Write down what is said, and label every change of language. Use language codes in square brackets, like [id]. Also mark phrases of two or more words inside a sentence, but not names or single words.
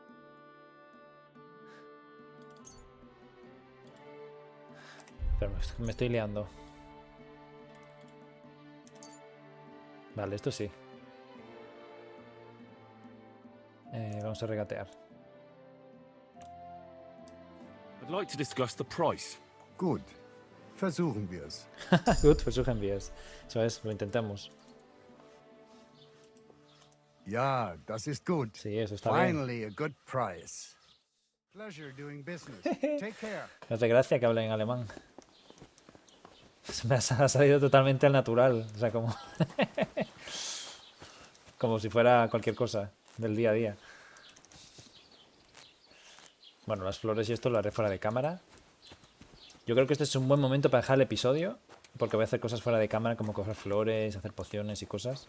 [es] Pero me estoy liando. Vale, esto sí. Vamos a regatear. [en] I'd like to discuss the price. [de] Gut. Versuchen wir es. Gut, versuchen wir es. [es] Eso es, lo intentamos. [de] Ja, das ist gut. [es] Sí, eso está bien. [en] Finally a good price. Pleasure doing business. Take care. [es] Me hace gracia que hable en alemán. Me ha salido totalmente al natural. O sea, como... como si fuera cualquier cosa del día a día. Bueno, las flores y esto lo haré fuera de cámara. Yo creo que este es un buen momento para dejar el episodio, porque voy a hacer cosas fuera de cámara, como coger flores, hacer pociones y cosas.